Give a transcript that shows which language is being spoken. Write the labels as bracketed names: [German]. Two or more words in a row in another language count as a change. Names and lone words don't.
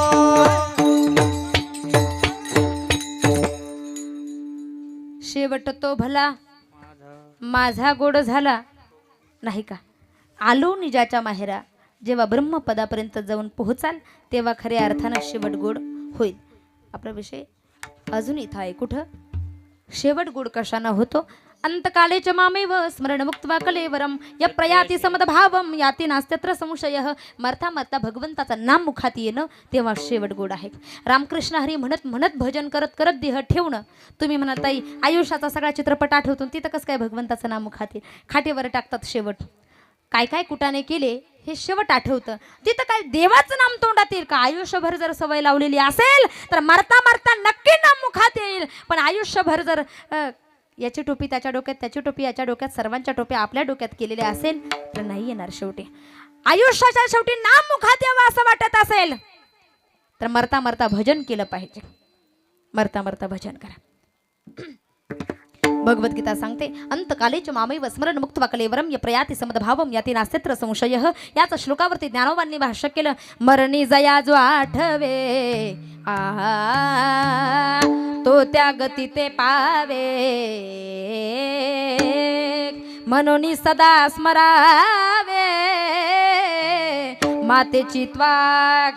[Marathi] शेवट तो भला माझा गोड झाला नाही का. आलो निजाच्या माहेरा जेव्हा ब्रह्मपदापर्यंत जाऊन पोहोचाल तेव्हा खऱ्या अर्थानं शेवट गोड होईल. आपला विषय अजून इथं आहे. कुठं शेवट गोड कशानं होतो. [Sanskrit] अंतकाले च मामेव स्मरण मुक्त्वा कलेवरम य प्रयाति समदभावम याति नास्त्यत्र संशयः. [Marathi] मरता मरता भगवंताचं नाम मुखात येणं तेव्हा शेवट गोड आहे. रामकृष्ण हरी म्हणत म्हणत भजन करत करत देह ठेवणं. तुम्ही म्हणाल ताई आयुष्याचा सगळा चित्रपट आठवतून तिथं कसं काय भगवंताचं नाम मुखात येईल. खाटेवर टाकतात शेवट. काय काय कुटाने केले हे शेवट आठवतं. तिथं काय देवाचं नाम तोंडात येईल का. आयुष्यभर जर सवय लावलेली असेल तर मरता मरता नक्की नाम मुखात येईल. पण आयुष्यभर जर याची टोपी त्याच्या डोक्यात त्याची टोपी याच्या डोक्यात सर्वांच्या टोप्या आपल्या डोक्यात केलेल्या असेल तर नाही येणार. शेवटी आयुष्याच्या शेवटी नाम मुखात यावं असं वाटत असेल तर मरता मरता भजन केलं पाहिजे. मरता मरता भजन करा. भगवद्गीता सांगते [Sanskrit] अंतकालेच मामैव स्मरण मुक्त्वा कलेवरम य प्रयाति समदभावम याति नास्त्यत्र संशयः. याच श्लोकावरती ज्ञानोबांनी भाष्य केलं मरणी जया जो आठवे तो त्या गती ते पावे म्हणून सदा स्मरावे मातेची त्वाग.